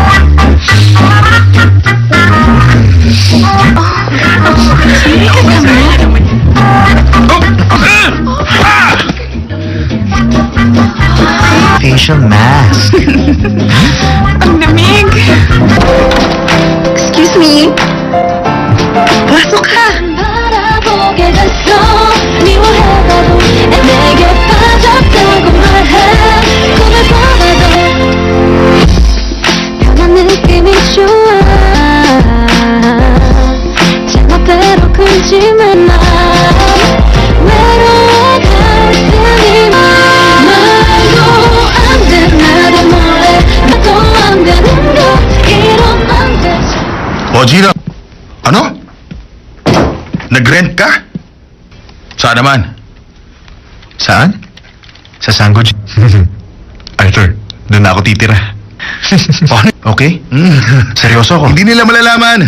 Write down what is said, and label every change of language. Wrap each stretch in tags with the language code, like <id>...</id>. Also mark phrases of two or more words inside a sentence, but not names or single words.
<en>Facial mask.</en> <tl>Ang lamig.</tl> <en>Excuse me?</en> <tl>Pasok ka.</tl> <ko>바라보게 됐어 미워해봐도 내게 빠졌다고 말해 꿈을 꿔봐도 변한 느낌이 좋아 제멋대로 굴지만 마 외로워갈 테니 말도 안돼 나를 몰래 나도 안 되는 거 이러면 안 되지</ko> <tl>O, Gina. Ano? Nag-rent ka? Saan naman? Saan? Sa Sango. Arthur, doon na ako titira. Okay? Seryoso ako. Hindi nila malalaman.</tl>